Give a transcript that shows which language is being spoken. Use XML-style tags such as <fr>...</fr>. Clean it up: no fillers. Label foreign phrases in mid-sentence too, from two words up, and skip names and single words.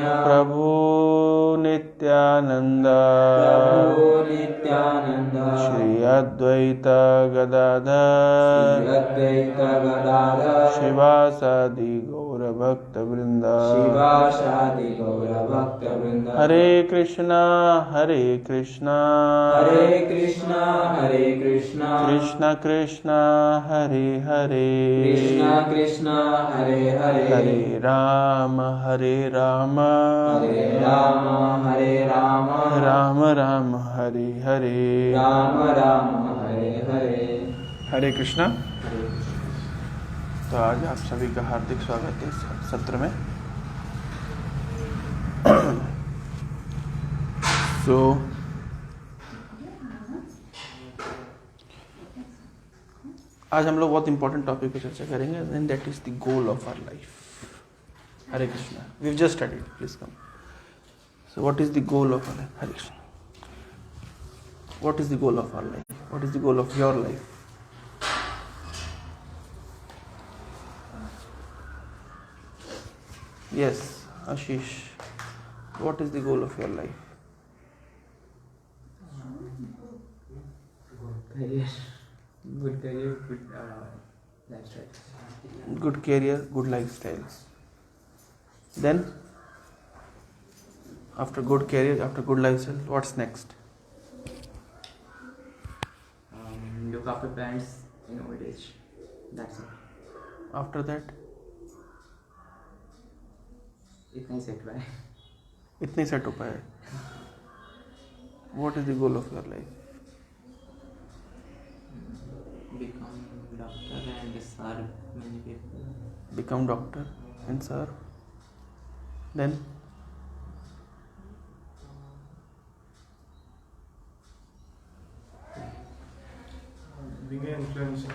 <hi>प्रभु नित्यानंद प्रभु नित्यानंद श्री अद्वैत गदाधर श्री अद्वैत गदाधर शिवासादि गौर भक्त वृंद शिवासादि गौर भक्त वृंद। हरे कृष्णा हरे कृष्णा हरे कृष्णा हरे कृष्णा कृष्ण कृष्ण हरे हरे कृष्णा कृष्णा हरे हरे हरे राम हरे राम हरे राम हरे राम हरे हरे राम राम हरे हरे हरे कृष्णा। हरे कृष्ण। तो आज आप सभी का हार्दिक स्वागत है इस सत्र में। सो आज हम लोग बहुत</hi> <en>important topic</en> <hi>पर चर्चा करेंगे</hi> <en>and that is the goal of our life.</en> <hi>हरे कृष्णा।</hi> <en>We have just studied, please come. So what is the goal of our life?</en> <hi>हरे कृष्णा।</hi> <en>What is the goal of our life? What is the goal of your life? Yes, Ashish. What is the goal of your life? Career, good career, good lifestyle. Good career, good lifestyles. Then, after good career, after good lifestyle, what's next? Look after parents in old age. That's it. After that,</en> <hi>इतना ही सेट हुआ है. इतने सेट हो पाए.</hi> <en>What is the goal of your life? Become doctor and serve many people. Become doctor and serve. Then, being an influencer.</en>